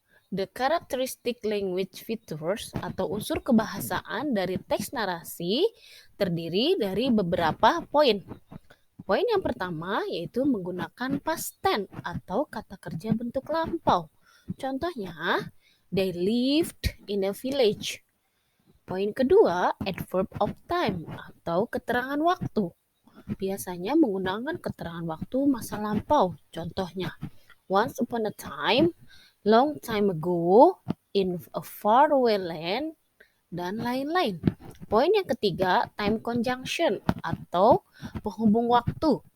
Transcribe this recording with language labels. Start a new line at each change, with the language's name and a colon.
English: The characteristic language features
Indonesian: atau unsur kebahasaan dari teks narasi terdiri dari beberapa poin. Poin yang pertama yaitu menggunakan past tense atau kata kerja bentuk lampau.
English: Contohnya, they lived in a village.
Indonesian: Poin kedua, adverb of time atau keterangan waktu. Biasanya menggunakan keterangan waktu masa lampau.
English: Contohnya, once upon a time, long time ago, in a faraway land, dan lain-lain.
Indonesian: Poin yang ketiga, time conjunction atau penghubung waktu.